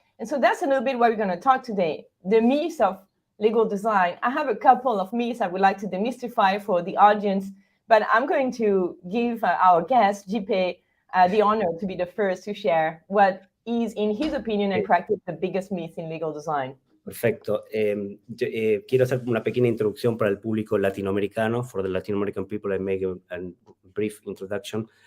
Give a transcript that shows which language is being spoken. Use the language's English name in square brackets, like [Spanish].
[English] And so that's a little bit what we're going to talk today, the myths of legal design. I have a couple of myths I would like to demystify for the audience, but I'm going to give our guest, JP, the honor to be the first to share what is, in his opinion and practice, the biggest myth in legal design. [Spanish] Perfecto. Quiero hacer una pequeña introducción para el público latinoamericano. [English] For the Latin American people, I make a brief introduction.